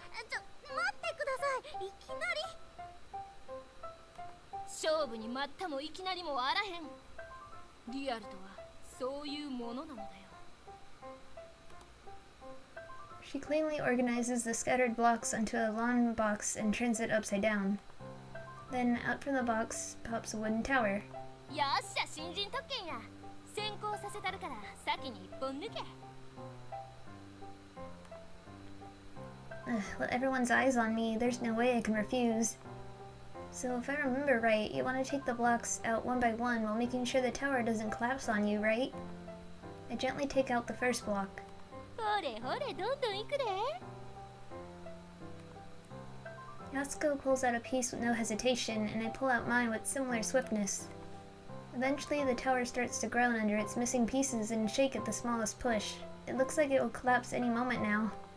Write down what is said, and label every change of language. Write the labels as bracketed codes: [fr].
[ja] ちょ、待ってください。いきなり。勝負に待ったもいきなりもあらへん。リアルとはそういうものなのだよ。 [en] She cleanly organizes the scattered blocks onto a lawn box and turns it upside down. Then, out from the box pops a wooden tower. [ja] よっしゃ、新人特権や。先行させたるから先に一本抜け。 [en] With everyone's eyes on me, there's no way I can refuse. So if I remember right, you want to take the blocks out one by one while making sure the tower doesn't collapse on you, right? I gently take out the first block. [ja] ほれほれ、どんどん行くで。 [en] Yasuko pulls out a piece with no hesitation, and I pull out mine with similar swiftness. Eventually, the tower starts to groan under its missing pieces and shake at the smallest push. It looks like it will collapse any moment now.